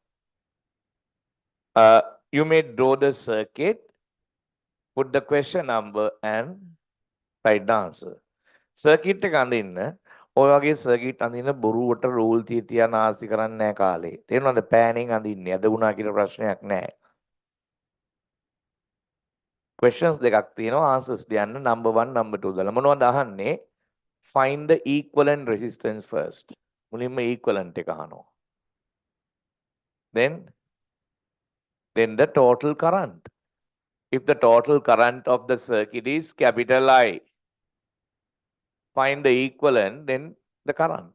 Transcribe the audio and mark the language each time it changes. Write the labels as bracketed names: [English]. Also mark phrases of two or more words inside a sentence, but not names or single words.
[English] You may draw the circuit, put the question number and write the answer. [Sinhala] සර්කිට් එක අඳින්න ඔය වගේ සර්කිට් අඳින්න බොරුවට රූල් තියා නාස්ති කරන්නේ නැහැ කාලේ. තේරුණාද? පෑනින් අඳින්නේ. අද වුණා කියලා ප්‍රශ්නයක් නැහැ. questions දෙකක් තියෙනවා answers ලියන්න number 1 number 2 දාලා මොනවද අහන්නේ? [English] Find the equivalent resistance first. [Sinhala] මුලින්ම equivalent එක අහනවා. [English] Then the total current. If the total current of the circuit is capital I, find the equivalent, then the current.